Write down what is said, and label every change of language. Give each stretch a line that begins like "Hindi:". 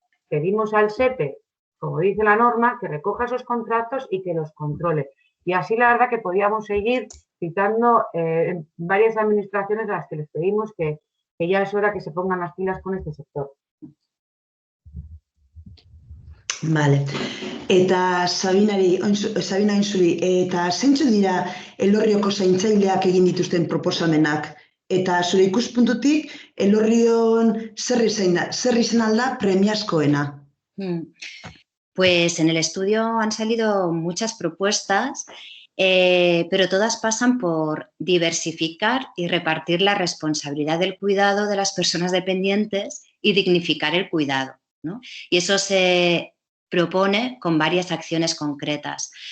Spanish: Pedimos al SEPE, como dice la norma, que recoja esos contratos y que los controle. Y así la verdad que podíamos seguir citando varias administraciones a las que les pedimos que ya es hora que se pongan las pilas con este sector. Vale.
Basque: Eta Sabina Inzuri, eta zeintzu dira Elorrioko zaintzaileak egin dituzten proposamenak? Eta zure ikuspuntutik, Elorrion zer izan alda premiazkoena?
Spanish: Pues en el estudio han salido muchas propuestas, pero todas pasan por diversificar y repartir la responsabilidad del cuidado de las personas dependientes y dignificar el cuidado, ¿no? Y eso se propone con varias acciones concretas.